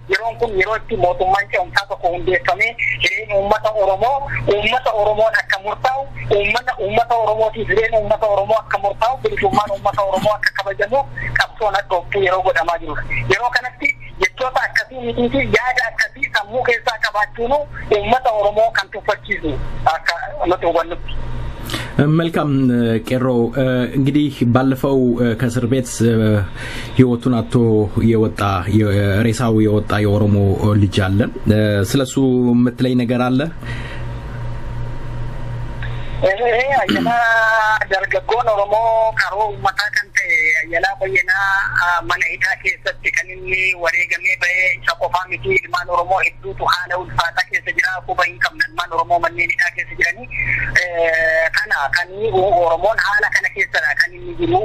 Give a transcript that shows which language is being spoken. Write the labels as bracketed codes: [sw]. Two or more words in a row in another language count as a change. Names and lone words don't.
[om] Yeroon kun yeroo itti mootummaan ce'umsaa tokko hundeeffamee jireenya uummata Oromoon akka murtaa'u, uummata Oromootiif jireenya uummata Oromoo akka murtaa'u, bilisummaan uummata Oromoo akka kabajamu qabsoon addooftuu yeroo godhamaa jirudha. Yeroo kanatti jechoota akkasii mitii fi yaada akkasii sammuu keessaa qabaachuun uummata Oromoo kan tuffachiisu akka nuti hubannutti. [am] መልካም ቄሮ እንግዲህ ባለፈው ከእስር ቤት ህይወቱን አጥቶ የወጣ ሬሳው የወጣ የኦሮሞ ልጅ አለ። ስለሱ የምትለኝ ነገር አለ? [om] ayana dargaggoon Oromoo karoo uummataa kan ta'e Ayyalaa Bayyanaa mana hidhaa keessatti kan inni wareegamee bahee isa qofaa miti. Ilmaan Oromoo hedduutu haala ulfaataa keessa jira. Quba hin qabne ilmaan Oromoo manneen hidhaa keessa jiranii kan Oromoon haala kana keessadha kan inni jiru.